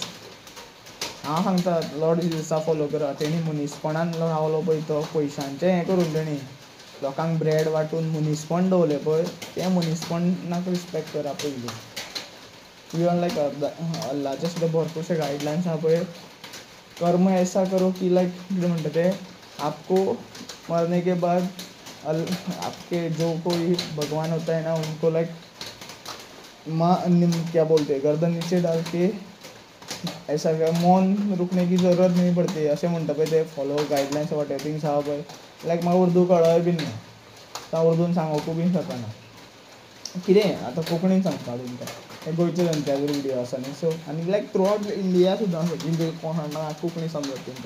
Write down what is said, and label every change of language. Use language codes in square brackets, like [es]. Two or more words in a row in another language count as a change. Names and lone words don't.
[kok] हांव सांगता लॉर्ड जिजसा फॉलो करा. तेणी मनीसपणान रावलो पळय तो, पयशांचें हें करून तेणी लोकांक ब्रेड वांटून मनीसपण दवरलें पळय, तें मनीसपणाक रिस्पेक्ट करा पयलीं. [en] even like [kok] अल्लाचे सुद्दां भरपूरशे गायडलायन्स आसा पळय. [hi] कर्म ऐसा करो की [kok] लायक कितें म्हणटा ते, [hi] आपको मरने के बाद आपके जो कोई भगवान होता है ना उनको लाइक क्या बोलते हैं गर्दन नीचे डाल के ऐसा क्या मौन रुकने की ज़रूरत नहीं पडती [kok] अशें म्हणटा पळय ते [en] follow guidelines whatever things [kok] आहा पळय. लायक म्हाका उर्दू कळय बीन ना, हांव उर्दून सांगोकूय बीन शकना. कितें आतां कोंकणीन सांगता तुमकां, हे गोंयचे जनताचेर विडियो आसा न्ही. सो आनी लायक [en] throughout India [kok] सुद्दां म्हणजे कोणाक कोंकणी समजता तुमकां.